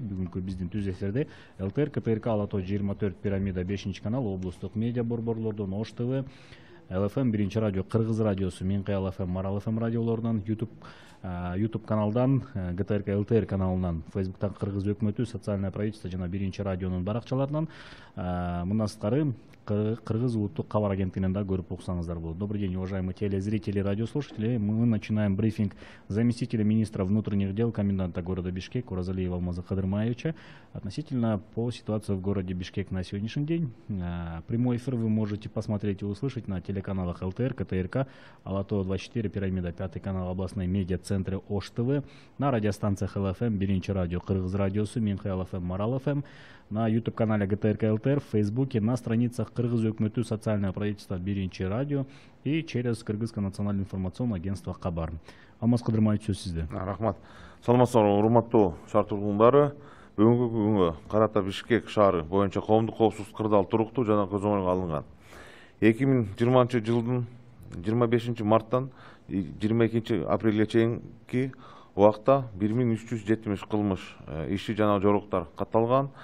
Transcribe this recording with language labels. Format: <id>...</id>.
<ky>Бүгүнкү биздин түз эфирде ЛТР, КТРК, Ала Тоо 24, Пирамида 5-канал, облустук медиа борборлордон Ош ТВ, ЛФМ 1 радио, Кыргыз радиосу, Меңкай ЛФМ, Марал ФМ радиолорунан, YouTube каналдан, ГТРК ЛТР каналынан, Фейсбуктан Кыргыз өкмөтү, социальное правительство жана 1 радионун баракчаларынан мындан сырткары Кыргыз улуттук кабар агенттигинен да көрүп уксаңыздар болот.</ky> <ru>Добрый день, уважаемые телезрители и радиослушатели. Мы начинаем брифинг заместителя министра внутренних дел, коменданта города Бишкек Оразалиева Алмаза Кыдырмаевича относительно по ситуации в городе Бишкек на сегодняшний день. Прямой эфир вы можете посмотреть и услышать на телеканалах ЛТР, КТРК, Ала Тоо 24, Пирамида 5 канал, областной медиа-центры Ош ТВ, на радиостанциях ЛФМ, 1 радио, Кыргыз радиосу, Меңкай ЛФМ, Марал ФМ, на YouTube-канале ГТРК ЛТР, в Фейсбуке, на страницах Кыргыз өкмөтү, социальное правительство, 1 радио и через Кыргызское национальное информационное агентство Кабар.</ru> <ky>Алмаз Кыдырмаевич, сөз сизде. Рахмат. Саламатсыздар, урматтуу шаар тургундары. Бүгүнкү күнгө карата Бишкек шаары боюнча коомдук коопсуздук кырдаал туруктуу жана көзөмөлгө алынган. 2020 жылдын 25 марттан 22 апрелге чейинки убакта 1370 кылмыш иши жана жоруктар катталган.</ky>